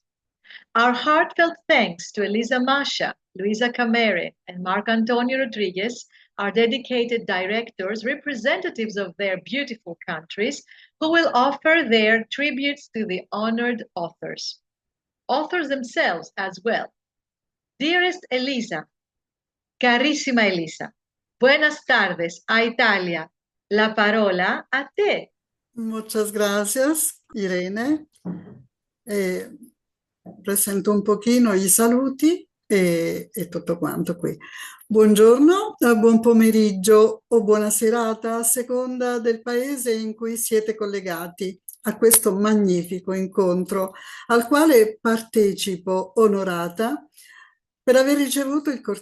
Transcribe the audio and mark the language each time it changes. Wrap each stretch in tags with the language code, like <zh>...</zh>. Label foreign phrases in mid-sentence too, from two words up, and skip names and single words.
<en>Our heartfelt thanks to Elisa Masha, Luisa Camere, and Marc Antonio Rodriguez, our dedicated directors, representatives of their beautiful countries, who will offer their tributes to the honored authors. Authors themselves as well. Dearest Elisa, carissima Elisa,</en> <es>buenas tardes a Italia.</es> <it>La parola a te.</it> <es>Muchas gracias, Irene.</es> <it>Presento un pochino i saluti e tutto quanto qui. Buongiorno, buon pomeriggio o buona serata a seconda del paese in cui siete collegati a questo magnifico incontro al quale partecipo onorata per aver ricevuto il</it>